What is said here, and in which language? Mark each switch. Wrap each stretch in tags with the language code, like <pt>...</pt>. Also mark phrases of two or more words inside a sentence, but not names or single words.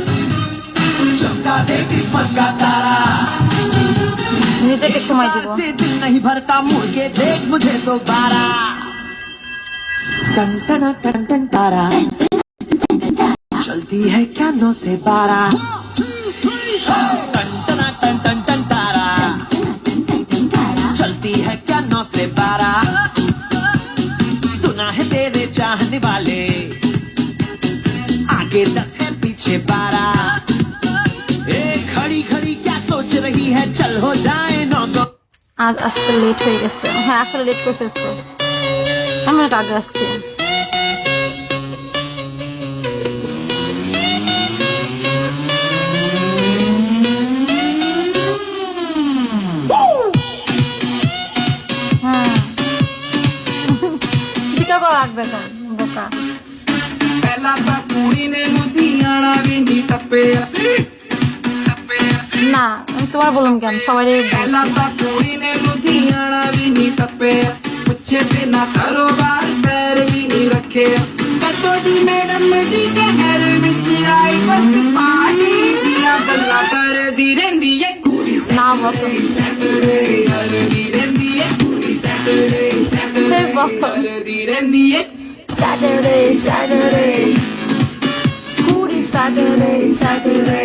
<bn>নিজেকে সময় দিব।</bn> <hi>दिल नहीं भरता मुड़ के देख मुझे तो बारा टन टन टन टन तारा चलती है क्या 9 से 12 टन टन टन टन टन तारा चलती है क्या 9 से 12 सुना है तेरे चाहने वाले आगे 10 है पीछे 12 खड़ी खड़ी क्या सोच रही है चल हो जाए 9 तो</hi> <bn>আজ আসতে লেট হয়ে গেছে। হ্যাঁ আসলে লেট করে ফেলছে, আমি অনেক আগে আসছি। হ্যাঁ টিকা করা লাগবে তো বোকা।</bn> <pa>ਪਹਿਲਾਂ ਤਾਂ ਕੁੜੀ ਨੇ ਲੁਧਿਆਣਾ ਵੀ ਨੀ ਟੱਪਿਆ ਸੀ</pa> <bn>না আমি তোমার বললাম কেন, সবাই</bn> <pa>ਪਹਿਲਾਂ ਤਾਂ ਕੁੜੀ ਨੇ ਲੁਧਿਆਣਾ ਵੀ ਨੀ ਟੱਪਿਆ ਪੁੱਛੇ ਬਿਨਾ ਕਾਰੋਬਾਰ ਪੈਰ ਵੀ ਨੀ ਰੱਖਿਆ ਕਦੋਂ ਦੀ ਮੈਡਮ ਦੀ ਸ਼ਹਿਰ ਵਿੱਚ ਆਈ ਬਸ ਪਾਣੀ ਦੀਆਂ ਗੱਲਾਂ ਕਰਦੀ ਰਹਿੰਦੀ ਏ ਕੁੜੀ</pa> <bn>না বকো</bn> <pa>ਸੈਟਰਡੇ ਕਰਦੀ ਰਹਿੰਦੀ ਏ ਕੁੜੀ ਸੈਟਰਡੇ</pa> <bn>Hey, বকো।</bn> <pa>ਕਰਦੀ ਰਹਿੰਦੀ ਏ</pa> <en>Saturday, Saturday, কুড়ি Saturday, Saturday।</en>